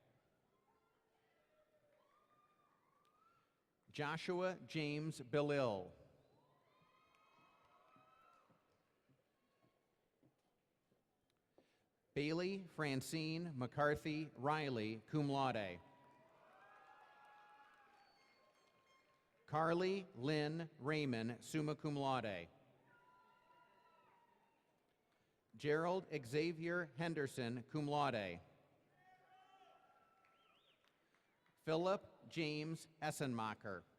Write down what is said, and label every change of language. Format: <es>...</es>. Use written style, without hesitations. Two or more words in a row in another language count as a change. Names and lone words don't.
<en>Joshua James Belil. Bailey Francine McCarthy Riley,</en> <la>cum laude.</la> <en>Carly Lynn Raymond,</en> <la>summa cum laude.</la> <en>Gerald Xavier Henderson,</en> <la>cum laude.</la> <en>Philip James Essenmacher.</en>